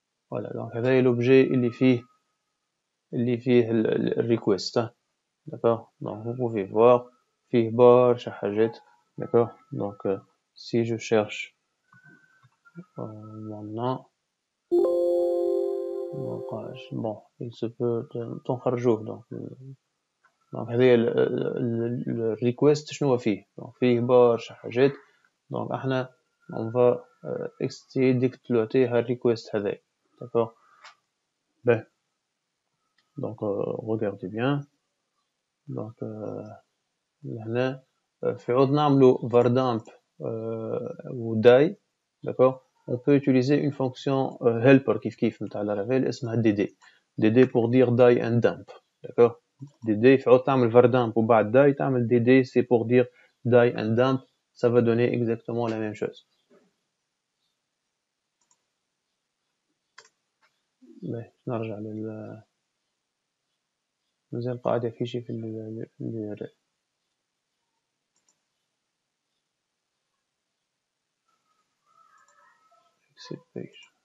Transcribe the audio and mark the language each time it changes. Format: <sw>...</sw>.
<fr>Voilà, donc</fr> <ar>هذا</ar> <fr>l'objet</fr> <ar>اللي فيه</ar> <fr>le request. D'accord. Donc vous pouvez voir</fr> <ar>فيه برشا حاجات.</ar> <fr>D'accord. Donc si je cherche mon nom, bon, il se peut</fr> <ar>تنخرجوه. donc هذا le request شنو فيه؟ donc فيه برشا حاجات.</ar> <fr>donc</fr> <ar>احنا</ar> <fr>on va essayer d'exploiter le request</fr> <ar>هذا.</ar> <fr>D'accord. Ben. Donc regardez bien. Donc</fr> <ar>هنا في عوض نعملو</ar> <fr>var_dump ou die. D'accord. On peut utiliser une fonction helper</fr> <ar>كيف نتاع</ar> <fr>Laravel</fr> <ar>اسمها</ar> <fr>dd. dd pour dire die and dump. D'accord. dd</fr> <ar>في عوض تعمل</ar> <fr>var_dump</fr> <ar>وبعد</ar> <fr>die</fr> <ar>تعمل</ar> <fr>dd c'est pour dire die and dump. Ça va donner exactement la même chose.</fr> <ar>نرجع مازال قاعد يفيشي في ال exit page.</ar>